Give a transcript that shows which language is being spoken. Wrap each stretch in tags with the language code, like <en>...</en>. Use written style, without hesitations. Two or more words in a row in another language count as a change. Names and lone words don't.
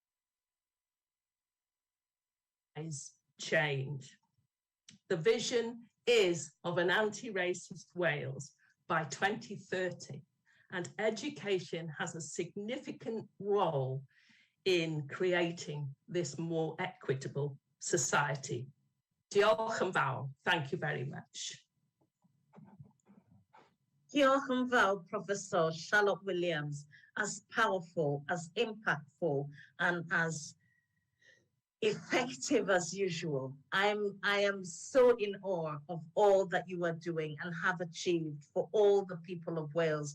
<en>Change. The vision is of an anti-racist Wales by 2030, and education has a significant role in creating this more equitable society.</en> <cy>Diolch yn fawr.</cy> <en>Thank you very much.</en> <cy>Diolch yn fawr,</cy> <en>Professor Charlotte Williams, as powerful, as impactful, and as effective as usual. I am so in awe of all that you are doing and have achieved for all the people of Wales.</en>